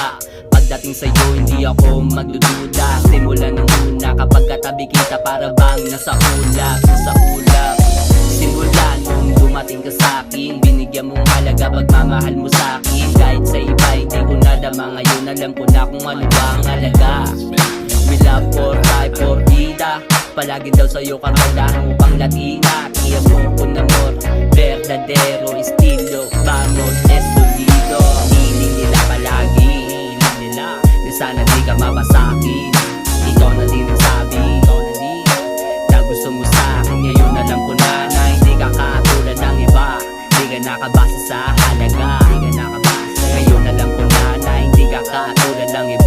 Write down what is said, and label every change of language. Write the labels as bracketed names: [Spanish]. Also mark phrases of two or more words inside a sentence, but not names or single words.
[Filipino] Pagdating sa'yo hindi ako magdududa. Simula nung una kapag katabi kita para bang nasa ulap. Simula nung dumating ka sa'kin, binigyan mong halaga, pagmamahal mo sa'kin. Kahit sa iba hindi ko nadama, ngayon alam ko na kung ano ba ang halaga. [English] We love for life, for vida. [Filipino] Palagi daw sa'yo kagandahan mo pang Latina. Kaya mo [Spanish] con amor, verdadero estilo. Vamos, es solido. [Filipino] Hiling nila palagi, na sana di ka mapasakin. Ikaw na din ang sabi na gusto mo sa'kin. Ngayon alam ko na hindi ka katulad ng iba. Di ka nakabasa sa halaga. Ngayon alam ko na hindi ka katulad ng iba.